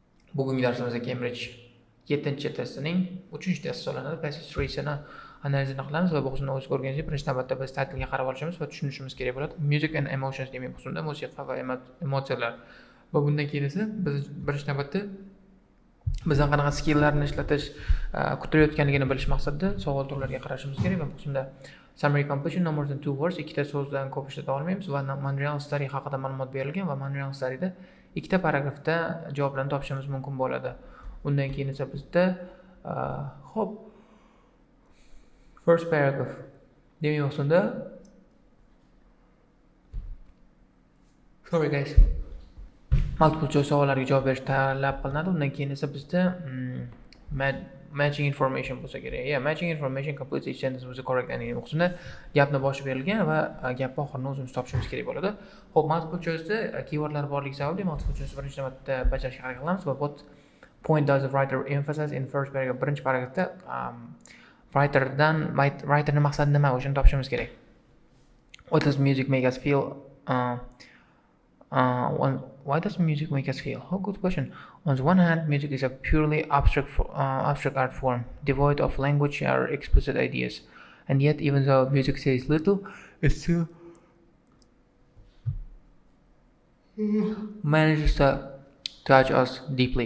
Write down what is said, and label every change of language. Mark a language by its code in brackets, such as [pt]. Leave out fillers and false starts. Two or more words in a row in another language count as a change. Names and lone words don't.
[uz] Bugungi darsimizda Cambridge 7-testining 3-testi hisoblanadi. Passage tree-sini analizini qilamiz va bu qismni o'z ko'rganingizdek birinchi navbatda biz titlga qarab olishimiz va tushunishimiz kerak bo'ladi. [en] Music and emotions [uz] demak qismda musiqa va emotsiyalar. Va bundan keyin esa biz birinchi navbatda bizdan qanaqa skilllarni ishlatish kutilayotganligini bilish maqsadida savol turlariga qarashimiz kerak va bu qismda [en] summary composition no more than 2 words, [uz] ikkita so'zdan ko'p ishlata olmaymiz va Montreal study haqida ma'lumot berilgan va Montreal studyda ikkita paragrafda javoblarni topishimiz mumkin bo'ladi. Undan keyin esa bizda hop [en] first paragraph [uz] demak o'sanda [en] sorry guys multiple choice [uz] savollariga javob berish talab qilinadi. Undan keyin esa bizda [en] matching information [uz] bo'lsa kerak. [en] Matching information complete each sentence with the correct ending. [uz] O'qishda gapni boshi berilgan va gapni oxirini o'zimiz topishimiz kerak bo'ladi. Xo'p, multiple choice'da keywordlar borligi sababli [en] multiple choice [uz] birinchi navbatda bajarishga harakat qilamiz va [en] what point does the writer emphasize in first paragraph? [uz] Birinchi paragrafda writerning maqsadi nima o'shani topishimiz kerak. [en] What does music make us feel? Why does music make us feel? Oh, good question. On the one hand, music is a purely abstract art form, devoid of language or explicit ideas. And yet, even though music says little, it still manages to touch us deeply.